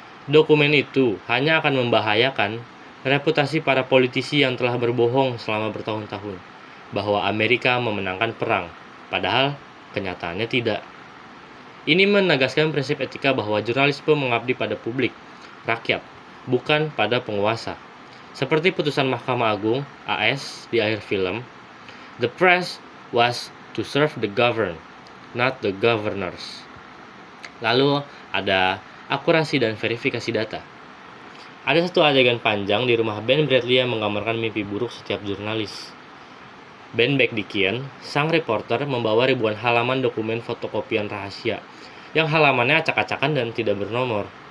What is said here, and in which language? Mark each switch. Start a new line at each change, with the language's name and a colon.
Indonesian: Dokumen itu hanya akan membahayakan reputasi para politisi yang telah berbohong selama bertahun-tahun bahwa Amerika memenangkan perang, padahal kenyataannya tidak. Ini menegaskan prinsip etika bahwa jurnalisme mengabdi pada publik, rakyat, bukan pada penguasa. Seperti putusan Mahkamah Agung AS di akhir film,
English: the press was to serve the governed, not the governors.
Indonesian: Lalu ada akurasi dan verifikasi data. Ada satu adegan panjang di rumah Ben Bradley yang menggambarkan mimpi buruk setiap jurnalis. Ben Bekdikian, sang reporter, membawa ribuan halaman dokumen fotokopian rahasia yang halamannya acak-acakan dan tidak bernomor.